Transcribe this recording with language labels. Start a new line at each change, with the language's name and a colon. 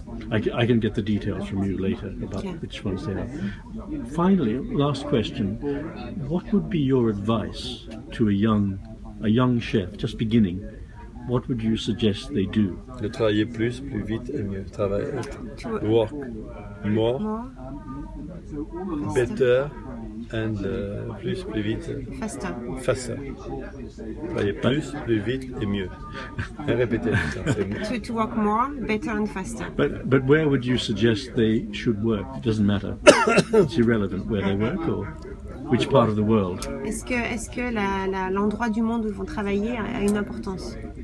English: I can get the details from you later about which ones they are. Finally, last question: what would be your advice to a young chef just beginning? What would you suggest they do?
French: De travailler plus vite et mieux.
English: Work more, better, and
French: plus vite.
English: Faster.
French: Travailler plus vite et mieux. Et répétez ça.
English: To work more, better and faster. But where would you suggest they should work? It doesn't matter. It's irrelevant where they work or which part of the world.
French: Est-ce que l'endroit du monde où ils vont travailler a une importance?